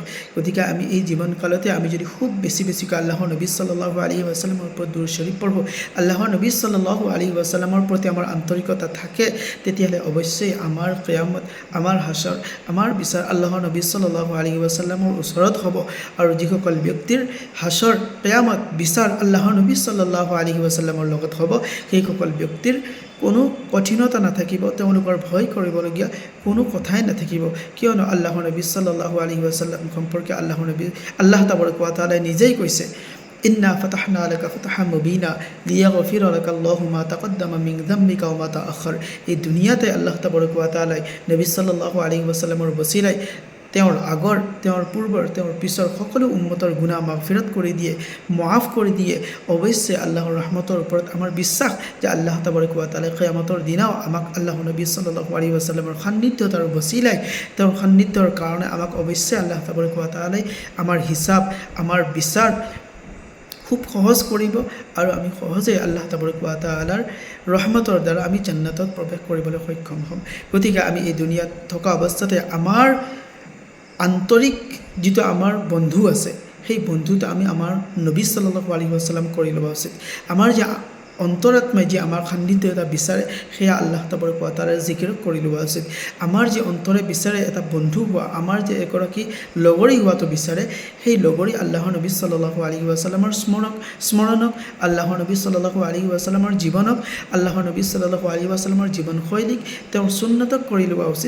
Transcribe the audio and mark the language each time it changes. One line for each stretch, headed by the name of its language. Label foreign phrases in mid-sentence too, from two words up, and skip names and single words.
Assamese: গতিকে আমি এই জীৱনকালতে আমি যদি খুব বেছিকৈ আল্লাহৰ নবী
Arabic: صلى الله عليه وسلم
Assamese: ওপৰত দুৰুদ শৰীফ পঢ়োঁ, আল্লাহৰ নবী
Arabic: صلى الله عليه وسلم
Assamese: প্ৰতি আমাৰ আন্তৰিকতা থাকে, তেতিয়াহ'লে অৱশ্যেই আমাৰ কিয়ামত, আমাৰ হাছৰ, আমাৰ বিচাৰ আল্লাহৰ নবী
Arabic: صلى الله عليه وسلم
Assamese: ওচৰত হ'ব। আৰু যিসকল ব্যক্তিৰ হাছৰ, কিয়ামত, বিচাৰ আল্লাহৰ নবী
Arabic: صلى الله عليه وسلم
Assamese: লগত হ'ব, সেইসকল ব্যক্তিৰ কোনো কঠিনতা নাথাকিব, তেওঁলোকৰ ভয় কৰিবলগীয়া কোনো কথাই নাথাকিব। কিয়নো আল্লাহৰ নবী
Arabic: صلى الله عليه وسلم
Assamese: সম্পৰ্কে আল্লাহ
Arabic: تبارك وتعالى
Assamese: নিজেই কৈছে,
Arabic: إنا فتحنا لك فتحا مبينا ليغفر لك الله ما تقدم من ذنبك وما تأخر.
Assamese: এই দুনিয়াতে আল্লাহ
Arabic: تبارك وتعالى
Assamese: নবী
Arabic: صلى الله عليه وسلم
Assamese: বছিলাই তেওঁৰ আগৰ, তেওঁৰ পূৰ্বৰ, তেওঁৰ পিছৰ সকলো উম্মতৰ গুনাহ মাগফিৰাত কৰি দিয়ে, মাফ কৰি দিয়ে। অৱশ্যে আল্লাহৰ ৰহমতৰ ওপৰত আমাৰ বিশ্বাস যে আল্লাহ
Arabic: تبارك وتعالى
Assamese: কিয়ামতৰ দিনাও আমাক আল্লাহৰ নবী
Arabic: صلى الله عليه وسلم
Assamese: সান্নিধ্যত আৰু বছিলাই, তেওঁৰ সান্নিধ্যৰ কাৰণে আমাক অৱশ্যে আল্লাহ
Arabic: تبارك وتعالى
Assamese: আমাৰ হিচাপ, আমাৰ বিচাৰ খুব সহজ কৰিব আৰু আমি সহজেই আল্লাহ
Arabic: تبارك وتعالى
Assamese: ৰহমতৰ দ্বাৰা আমি জান্নাতত প্ৰৱেশ কৰিবলৈ সক্ষম হ'ম। গতিকে আমি এই দুনিয়াত থকা অৱস্থাতে আমাৰ আন্তৰিক যিটো আমাৰ বন্ধু আছে, সেই বন্ধুটো আমি আমাৰ নবী
Arabic: صلى الله عليه وسلم
Assamese: কৰি ল'ব উচিত। আমাৰ যে অন্তৰাত্মাই যে আমাৰ সান্নিধ্য এটা বিচাৰে, সেয়া আল্লাহ
Arabic: تبارك وتعالى
Assamese: জিকিৰ কৰি লোৱা উচিত। আমাৰ যে অন্তৰে বিচাৰে এটা বন্ধু হোৱা, আমাৰ যে এগৰাকী লগৰী হোৱাটো বিচাৰে, সেই লগৰী আল্লাহৰ নবী
Arabic: صلى الله عليه وسلم
Assamese: স্মৰণক, আল্লাহৰ নবী
Arabic: صلى الله عليه وسلم
Assamese: জীৱনক, আল্লাহৰ নবী
Arabic: صلى الله عليه وسلم
Assamese: জীৱনশৈলীক, তেওঁৰ সুন্নতক কৰি লোৱা উচিত।